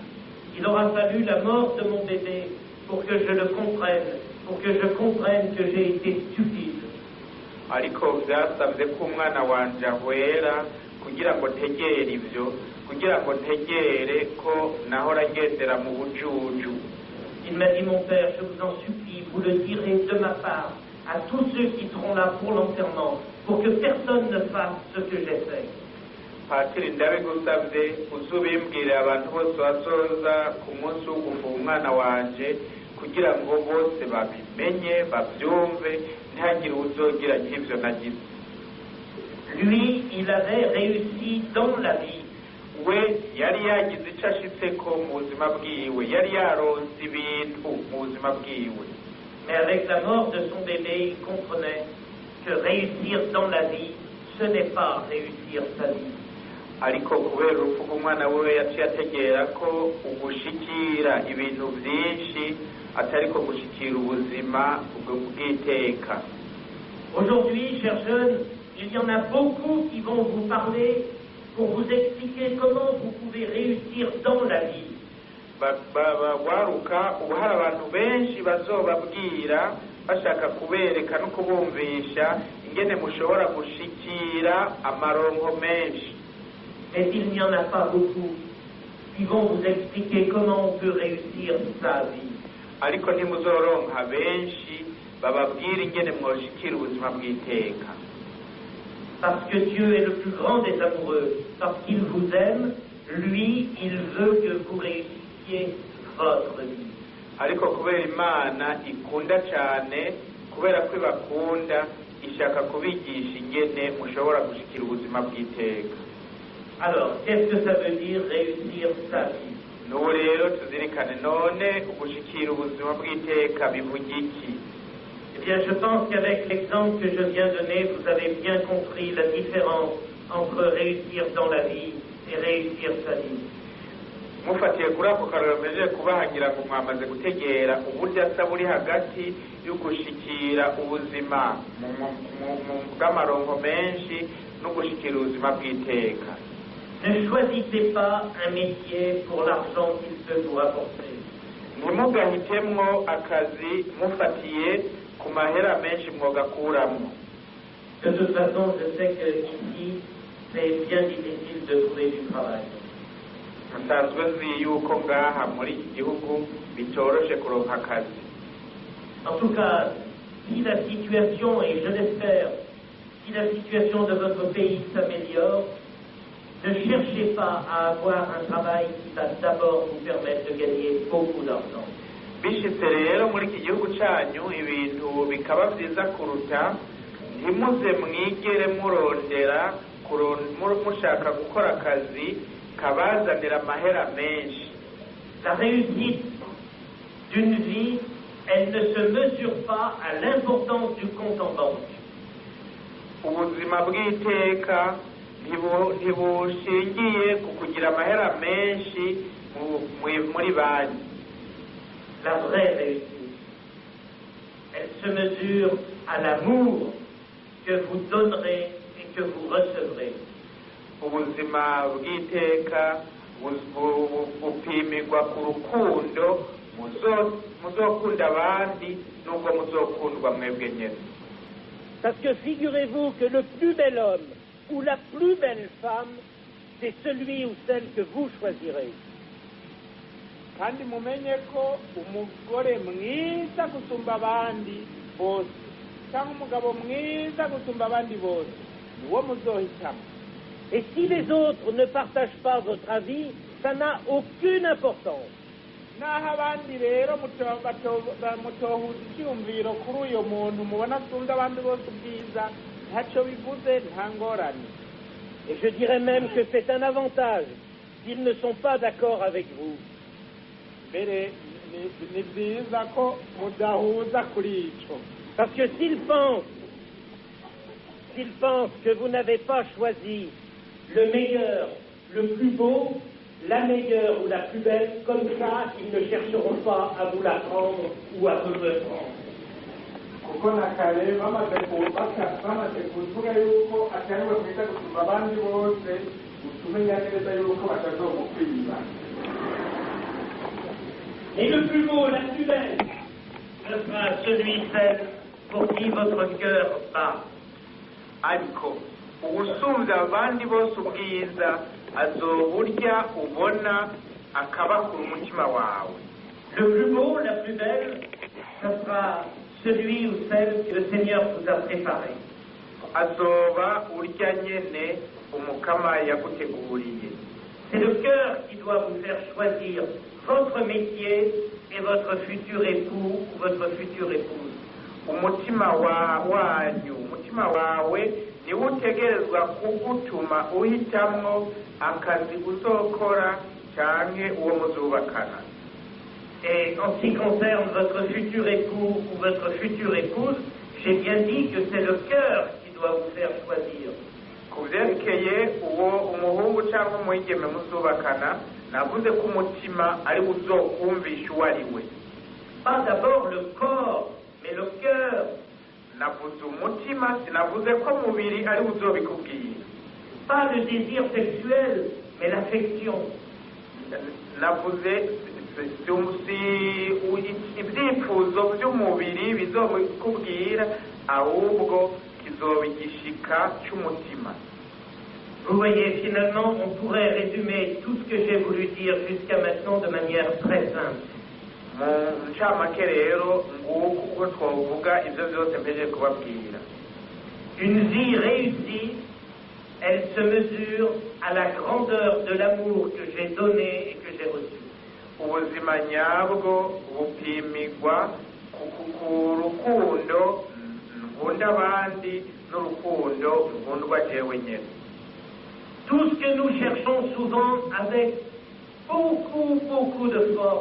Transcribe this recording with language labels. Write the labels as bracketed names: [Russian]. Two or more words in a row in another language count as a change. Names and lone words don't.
[French] Il aura fallu la mort de mon bébé pour que je le comprenne, pour que je comprenne que j'ai été stupide. [Rundi] Ariko byasabye ko umwana wanje ahwera kugira ngo ntegere ibyo, kugira ngo ntegere ko nahora ngendera mu bujuju. [French] Il m'a dit, mon père, je vous en supplie, vous le direz de ma part à tous ceux qui seront là pour l'enterrement, pour que personne ne fasse ce que j'ai fait. [Rundi] Patiri ndabigusabye uzubimbwire abantu bose bazoza ku munsi wo gufuha umwana wanje, kugira ngo bose babimenye babyumve ntihagire uzogira nk'ibyo nagize. [French] Lui, il avait réussi dans la vie. [Rundi] We yari yagize icyo ashitseko mu buzima bwiwe, yari yaronse ibintu mu buzima bwiwe. [French] Mais avec la mort de son bébé, il comprenait que réussir dans la vie, ce n'est pas réussir sa vie. [Rundi] Ariko kubera urupfu rw'umwana we yaciye ategera ko ugushikira ibintu byinshi atari ko gushikira ubuzima bw'iteka. [French] Aujourd'hui, chers jeunes, il y en a beaucoup qui vont vous parler pour vous expliquer comment vous pouvez réussir dans la vie. [Rundi] Waruka ubu hari abantu benshi bazobabwira bashaka kubereka no kubumvisha ingene mushobora gushikira amaronko menshi. [French] Mais il n'y en a pas beaucoup qui vont vous expliquer comment on peut réussir sa vie. [Rundi] Ariko ntimuzoronka benshi bababwira ingene mwoshikira ubuzima bw'iteka. [French] Parce que Dieu est le plus grand des amoureux. Parce qu'il vous aime, lui, il veut que vous réussissiez votre vie. [Rundi] Ariko kubera Imana ikunda cyane, kubera ko ibakunda, ishaka kubigisha ingene mushobora gushikira ubuzima bw'iteka. [French] Alors, qu'est-ce que ça veut dire réussir sa vie? [Rundi] N'ubu rero tuzirikane none gushikira ubuzima bw'iteka bivuga iki? [French] Eh bien, je pense qu'avec l'exemple que je viens de donner, vous avez bien compris la différence entre réussir dans la vie et réussir sa vie. [Rundi] Mufatiye kuri ako karero mejeje kubahagira ngo mwamaze gutegera uburyo buri hagati yo gushikira ubuzima mu bw'amaronko menshi no gushikira ubuzima bw'iteka. [French] Ne choisissez pas un métier pour l'argent qu'il peut vous apporter. [Rundi] Ntimugahitemwo akazi mufatiye ku mahera menshi mwogakuramo. [French] De toute façon, je sais qu'ici, c'est bien difficile de trouver du travail. [Rundi] nsanzwe nzi yuko ngaha muri iki gihugu bitoroshe kuronka akazi. [French] En tout cas, si la situation, et je l'espère, si la situation de votre pays s'améliore, ne cherchez pas à avoir un travail qui va d'abord vous permettre de gagner beaucoup d'argent. [Rundi] Bishitse rero muri iki gihugu cyanyu ibintu bikaba byiza kuruta, ntimuze mwigere murondera mushaka gukora akazi kabazanira amahera menshi. [French] La réussite d'une vie, elle ne se mesure pas à l'importance du compte en banque. [Rundi] Ubuzima bw'iteka ntibushingiye ku kugira amahera menshi muri banki. [French] La vraie réussite, elle se mesure à l'amour que vous donnerez et que vous recevrez. [Rundi] Ubuzima bw'iteka bupimirwa ku rukundo muzokunda abandi nubwo muzokundwa mwebwe nyene. [French] Parce que figurez-vous que le plus bel homme ou la plus belle femme, c'est celui ou celle que vous choisirez. [Rundi] kandi mumenye ko umugore mwiza gusumba abandi bose cyangwa umugabo mwiza gusumba abandi bose niwo muzohitamo. [French] Et si les autres ne partagent pas votre avis, ça n'a aucune importance. [Rundi] naho abandi rero mutohuza icyumviro kuri uyo muntu mubona asumba abandi bose ubwiza ntacyo bivuze, nta ngorane. [French] Et je dirais même que c'est un avantage s'ils ne sont pas d'accord avec vous. [Rundi] mbere ni byiza ko mudahuza kuri icyo. [French] Parce que s'ils pensent que vous n'avez pas choisi Le meilleur, le plus beau, la meilleure ou la plus belle, comme ça, ils ne chercheront pas à vous la prendre ou à vous le prendre. [Rundi] kuko na kare bamaze kuvuga yuko atariwe mwiza gusumba abandi bose, utumenya neza yuko batazomukwiba. [French] Et le plus beau, la plus belle, ce sera celui, celle pour qui votre cœur bat. [Rundi] Ariko ubusumbya abandi bose ubwiza azoburya ubona akabakura umutima wawe. [French] Le plus beau, la plus belle, ce sera celui ou celle que le Seigneur vous a préparé. [Rundi] Azoba urya nyene umukama yaguteguriye. [French] C'est le cœur qui doit vous faire choisir votre métier et votre futur époux ou votre future épouse. [Rundi] Umutima wanyu, umutima wawe niwo utegerezwa kugutuma uhitamwo akazi uzokora canke uwo muzubakana. [French] Et en ce qui concerne votre futur époux ou votre future épouse, j'ai bien dit que c'est le cœur qui doit vous faire choisir. [Rundi] Ku vyerekeye uwo umuhungu cyangwa umwigeme muzubakana, navuze ko umutima ari uzokumvisha uwo ari we. [French] Pas d'abord le corps, mais le cœur. [Rundi] Navuze umutima, sinavuze ko umubiri ari uzobikubwira. [French] Pas le désir sexuel, mais l'affection. [Rundi] Navuze ibyifuzo by'umubiri bizobikubwira, ahubwo kizoba igishika cy'umutima. [French] Vous voyez, finalement, on pourrait résumer tout ce que j'ai voulu dire jusqu'à maintenant de manière très simple. [Rundi] Mu ncamake rero nguko uko twavuga ibyo byose mpejeje kubabwira. [French] Une vie réussie, elle se mesure à la grandeur de l'amour que j'ai donné et que j'ai reçu. [Rundi] Ubuzima nyabwo bupimirwa ku rukundo nkunda abandi n'urukundo nkundwa jewe nyene. [French] Tout ce que nous cherchons souvent avec beaucoup de force,